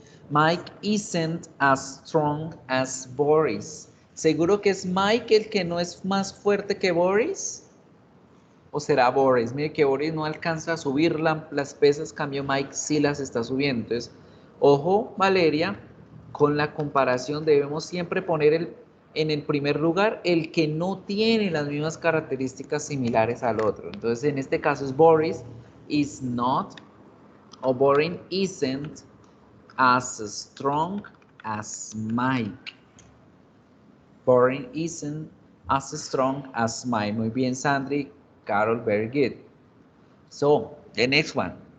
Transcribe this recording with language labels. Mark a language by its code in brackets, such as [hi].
[en] Mike isn't as strong as Boris. [es] ¿Seguro que es Mike el que no es más fuerte que Boris? ¿O será Boris? Mire que Boris no alcanza a subir las pesas, cambio Mike sí las está subiendo. Entonces, ojo, Valeria, con la comparación debemos siempre poner en el primer lugar el que no tiene las mismas características similares al otro. Entonces, en este caso es [en] Boris is not, [es] o [en] Boris isn't as strong as Mike. Boris isn't as strong as Mike. [es] Muy bien, [en] Sandri. Carol, very good. So, the next one.